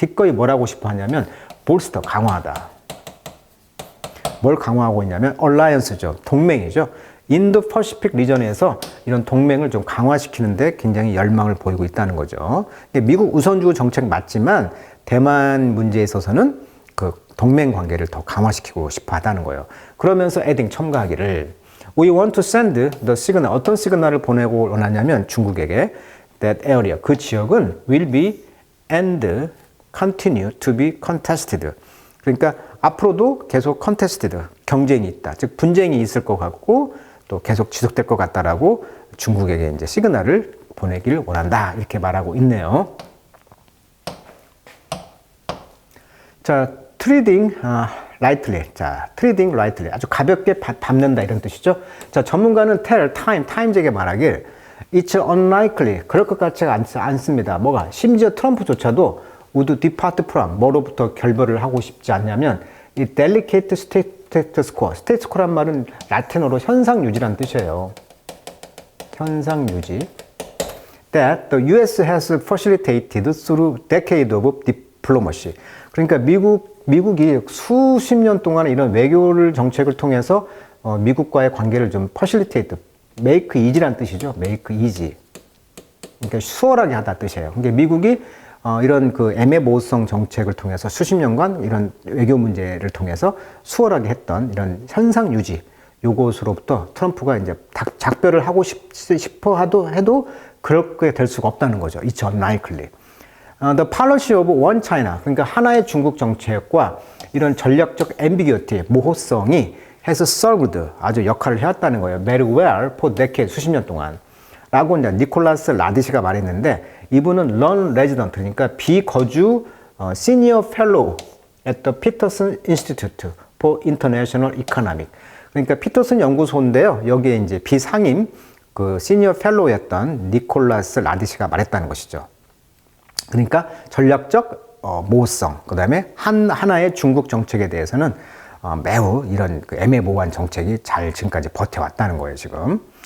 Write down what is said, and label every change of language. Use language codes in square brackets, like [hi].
[ko] 기꺼이 뭘 하고 싶어 하냐면 bolster, 강화하다. 뭘 강화하고 있냐면 alliance죠. 동맹이죠. 인도 퍼시픽 리전에서 이런 동맹을 좀 강화시키는데 굉장히 열망을 보이고 있다는 거죠. 미국 우선주 정책 맞지만 대만 문제에 있어서는 그 동맹 관계를 더 강화시키고 싶어 하다는 거예요. 그러면서 [en] adding, [ko] 첨가하기를 [en] We want to send the signal, [ko] 어떤 시그널을 보내고 원하냐면 중국에게 [en] that area, [ko] 그 지역은 [en] will be and continue to be contested. [ko] 그러니까 앞으로도 계속 contested, 경쟁이 있다. 즉 분쟁이 있을 것 같고 또 계속 지속될 것 같다라고 중국에게 이제 시그널을 보내기를 원한다. 이렇게 말하고 있네요. [en] 자, 트레이딩 lightly. 자, treading lightly. [ko] 아주 가볍게 밟는다 이런 뜻이죠. 자, 전문가는 tell, times에게 말하길 [en] it's unlikely. [ko] 그럴 것 같지가 않습니다. 뭐가? 심지어 트럼프조차도 [en] would depart from [ko] 뭐로부터 결별을 하고 싶지 않냐면 이 [en] delicate status quo. [ko] status quo란 말은 라틴어로 현상 유지란 뜻이에요. 현상 유지. [en] That the US has facilitated through decades of diplomacy. [ko] 그러니까 미국이 수십 년 동안 이런 외교 정책을 통해서 미국과의 관계를 좀 facilitate, [en] make easy [ko] 란 뜻이죠. [en] make easy. [ko] 그러니까 수월하게 하다 뜻이에요. 그러니까 미국이 이런 그 애매모호성 정책을 통해서 수십 년간 이런 외교 문제를 통해서 수월하게 했던 이런 현상 유지, 요것으로부터 트럼프가 이제 작별을 하고 싶어 해도 그렇게 될 수가 없다는 거죠. [en] It's unlikely. The policy of one China, [ko] 그러니까 하나의 중국 정책과 이런 전략적 ambiguity, 모호성이 [en] has served, [ko] 아주 역할을 해왔다는 거예요. [en] very well for decades, [ko] 수십 년 동안. 라고 이제 니콜라스 라디시가 말했는데, 이분은 non-resident, 그러니까 비거주 [en] senior fellow at the Peterson Institute for International Economics. [ko] 그러니까 피터슨 연구소인데요. 여기에 이제 비상임 그 시니어 펠로우였던 니콜라스 라디시가 말했다는 것이죠. 그러니까 전략적 모호성, 그 다음에 하나의 중국 정책에 대해서는 매우 이런 그 애매모호한 정책이 잘 지금까지 버텨왔다는 거예요, 지금.